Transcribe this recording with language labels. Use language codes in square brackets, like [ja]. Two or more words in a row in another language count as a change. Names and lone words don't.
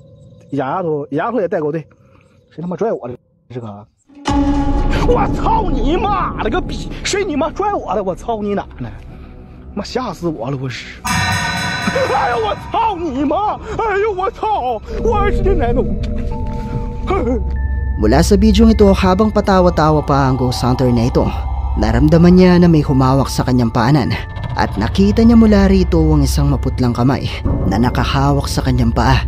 [zh] 丫头也带狗队，谁他妈拽我的？这个，我操你妈了个逼！谁你妈拽我的？我操你奶奶！妈吓死我了！我是，哎呦我操你妈！哎呦我操！我是奶奶！ [tl] Mula sa bidyong ito, habang patawa-tawa pa ang [en] ghost hunter [tl] na ito, naramdaman niya na may humawak sa kanyang paanan at nakita niya mula rito ang isang maputlang kamay na nakahawak sa kanyang paa.